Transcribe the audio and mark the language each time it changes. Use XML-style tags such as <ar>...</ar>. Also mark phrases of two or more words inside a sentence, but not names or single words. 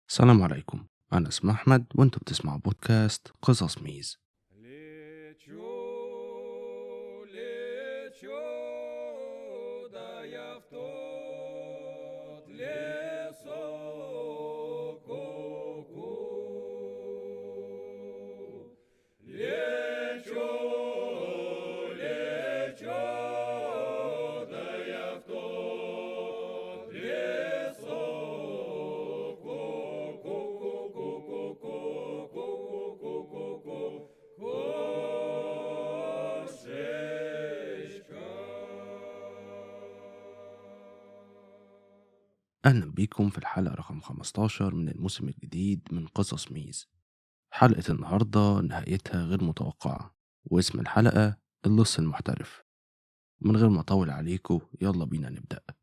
<ar>السلام عليكم. أنا اسمي أحمد وأنتوا بتسمعوا بودكاست قصص ميز.</ar> <ru>Лечу, лечу, да я в тот лесок ку-ку. Лечу, лечу, да я в тот лесок ку-ку-ку-ку-ку-ку-ку-ку-ку-ку. Кошечка.</ru> <ar>أهلا بيكم في الحلقة رقم 15 من الموسم الجديد من قصص ميز. حلقة النهاردة نهايتها غير متوقعة، واسم الحلقة اللص المحترف. من غير ما أطول عليكم يلا بينا نبدأ.</ar>